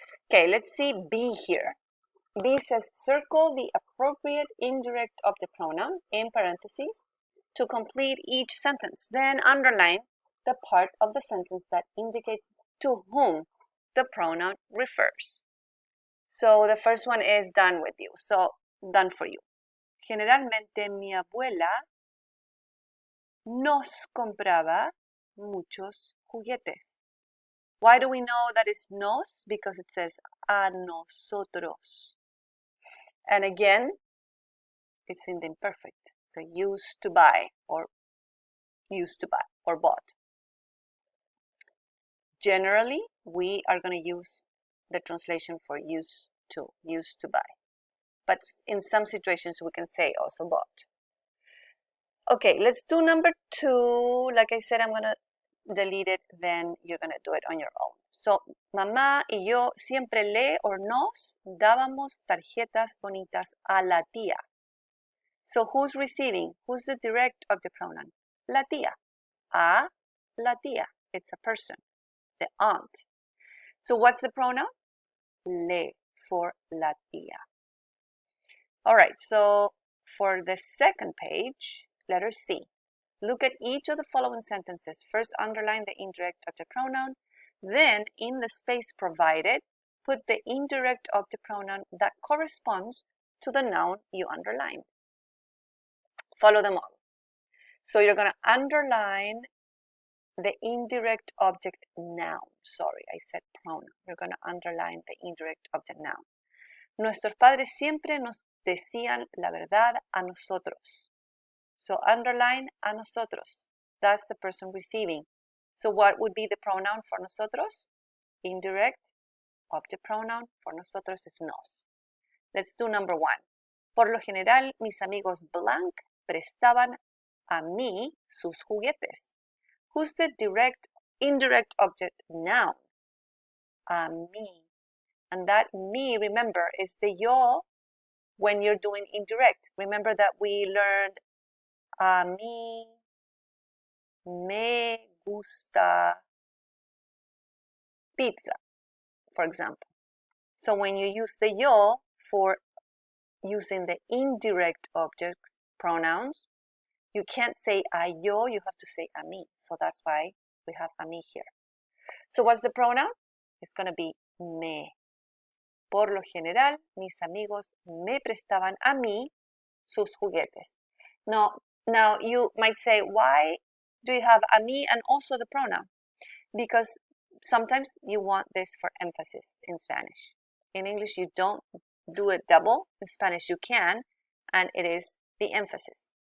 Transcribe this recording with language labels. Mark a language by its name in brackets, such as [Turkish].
[English] Okay, let's see B here. B says circle the appropriate indirect object pronoun in parentheses to complete each sentence. Then underline the part of the sentence that indicates to whom the pronoun refers. So the first one is done with you. So done for you. [Spanish] Generalmente mi abuela nos compraba muchos juguetes. [English] Why do we know that it's nos? Because it says [Spanish] a nosotros. [English] And again, it's in the imperfect. So used to buy or bought. Generally, we are going to use the translation for used to buy. But in some situations, we can say also bought. Okay, let's do number 2. Like I said, I'm going to delete it, then you're going to do it on your own. [Spanish] So, mamá y yo siempre le or nos dábamos tarjetas bonitas a la tía. [English] So, who's receiving? Who's the direct object pronoun? [Spanish] La tía. A la tía. [English] It's a person, the aunt. So, what's the pronoun? Le for la tía. All right, so for the second page, letter C. Look at each of the following sentences. First, underline the indirect object pronoun. Then, in the space provided, put the indirect object pronoun that corresponds to the noun you underlined. Follow the model. So you're going to underline the indirect object noun. Sorry, I said pronoun. You're going to underline the indirect object noun. [Spanish] Nuestros padres siempre nos decían la verdad a nosotros. [English] So underline a nosotros. That's the person receiving. So what would be the pronoun for nosotros? Indirect object pronoun for nosotros is nos. Let's do number 1. [Spanish] Por lo general, mis amigos blanc prestaban a mí sus juguetes. [English] Who's the indirect object noun? A mí. And that me, remember, is the yo when you're doing indirect. Remember that we learned [Spanish] a mí me gusta pizza, [English] for example. So when you use the yo for using the indirect objects pronouns, you can't say [Spanish] a yo, [English] you have to say a mí. So that's why we have a mí here. So what's the pronoun? It's going to be me. [Spanish] Por lo general, mis amigos me prestaban a mí sus juguetes. [English] No, now you might say, why do you have a me and also the pronoun? Because sometimes you want this for emphasis in Spanish. In English, you don't do it double. In Spanish, you can, and it is the emphasis.